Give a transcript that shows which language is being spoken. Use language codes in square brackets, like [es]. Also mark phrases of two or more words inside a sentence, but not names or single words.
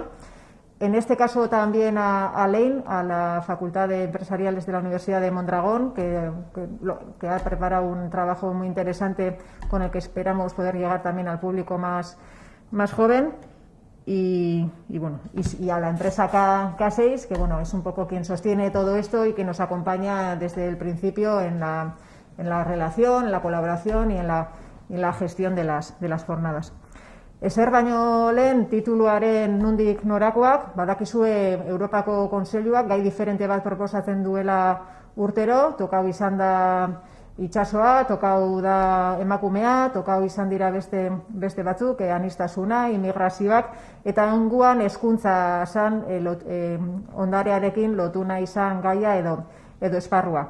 [es] En este caso también a LEIN, a la Facultad de Empresariales de la Universidad de Mondragón, que ha preparado un trabajo muy interesante con el que esperamos poder llegar también al público más joven. Y a la empresa K6, que es un poco quien sostiene todo esto y que nos acompaña desde el principio en la relación, en la colaboración y en la gestión de las jornadas. [eu] Ezer baino lehen tituluaren nundik norakoak, badakizue Europako Kontseiluak gai diferente bat proposatzen duela urtero, tokau izan da itsasoa, tokau da emakumea, tokau izan dira beste batzuk, aniztasuna, immigrazioak, eta onguan hezkuntza zan ondarearekin lotuna izan gaia edo esparrua.